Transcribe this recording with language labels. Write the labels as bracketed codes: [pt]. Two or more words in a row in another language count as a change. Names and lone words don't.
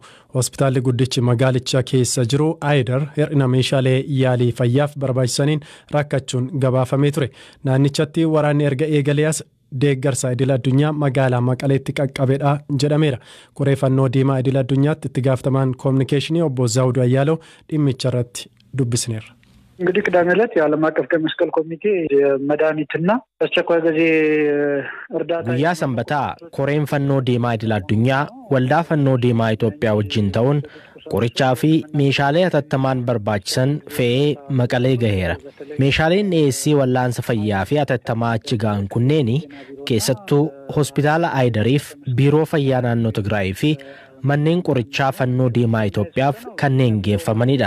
[om] Hospitaalli guddichi magaalicha keessa jiru Aayidar hir'ina meeshaalee yaalii fayyaaf barbaachisaniin rakkachuun gabaafamee ture. Naannichatti waraanni erga eegalees deeggarsa idil addunyaa magaalaa Maqaleetti qaqqabeedha jedhameera. Koree fannoo diimaa idil addunyaatti itti gaafatamaan koominikeeshinii obbo Zaawuduu Ayyaaloo dhimmicha irratti dubbisneerra. [am] እንግዲህ ቅዳሜ ዕለት የዓለም አቀፍ ቀይ መስቀል ኮሚቴ የመድኃኒትና አስቸኳይ ጊዜ እርዳታ [om] Guyyaa sanbataa koreen fannoo diimaa idil addunyaa waldaa fannoo diimaa Itoophiyaa wajjin ta'uun qorichaa fi meeshaalee hatattamaan barbaachisan fe'ee Maqalee gaheera. Meeshaaleen dhiyeessii wal'aansa fayyaa fi hatattamaa achi ga'an kunneen keessattuu hospitaala Aayidariif biiroo fayyaa naannoo Tigraay fi manneen qorichaa fannoo diimaa Itoophiyaaf kanneen geeffamanidha.